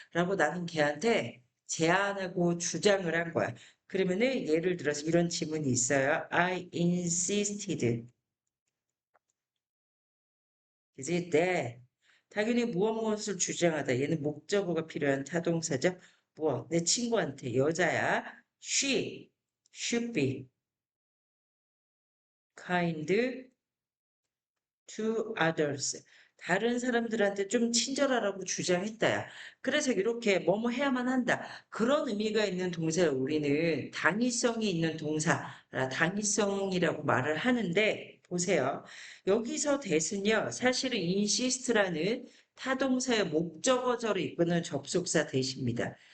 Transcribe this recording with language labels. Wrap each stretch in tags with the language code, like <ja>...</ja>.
<ko>라고 나는 걔한테 제안하고 주장을 한 거야. 그러면은 예를 들어서 이런 지문이 있어요.</ko> <en>I insisted.</en> <ko>그지? 네. 당연히 무엇을 주장하다. 얘는 목적어가 필요한 타동사죠. 무엇? 내 친구한테 여자야.</ko> <en>She should be kind to others.</en> <ko>다른 사람들한테 좀 친절하라고 주장했다야. 그래서 이렇게 뭐뭐 해야만 한다. 그런 의미가 있는 동사를 우리는 당위성이 있는 동사, 당위성이라고 말을 하는데, 보세요. 여기서 대신요, 사실은 insist라는 타동사의 목적어절을 이끄는 접속사 대시입니다.</ko>